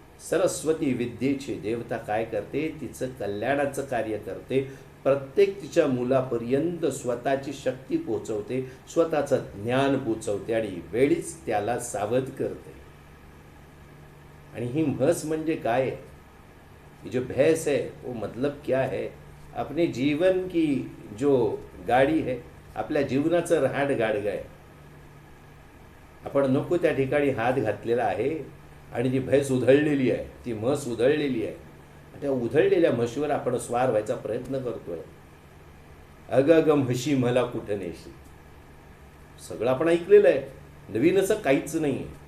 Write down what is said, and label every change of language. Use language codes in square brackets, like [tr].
[mr] सरस्वती विद्येची देवता काय करते? तिचं कल्याणाचं कार्य करते। प्रत्येक तिच्या मुलापर्यंत स्वतःची शक्ती पोचवते, स्वतःचं ज्ञान पोचवते आणि वेळीच त्याला सावध करते। आणि ही म्हस म्हणजे काय है? [hi] ये जो भैंस है वो मतलब क्या है? अपने जीवन की जो गाडी है, [mr] आपल्या जीवनाचं रहाट गाडगं आहे। आपण नको त्या ठिकाणी हात घातलेला आहे आणि ती भैंस उधळलेली आहे, ती म्हस उधळलेली आहे। त्या उधळलेल्या म्हशीवर आपण स्वार व्हायचा प्रयत्न करतोय। अग अग म्हशी मला कुठं नेशी, सगळं आपण ऐकलेलं आहे, नवीन असं काहीच नाही आहे।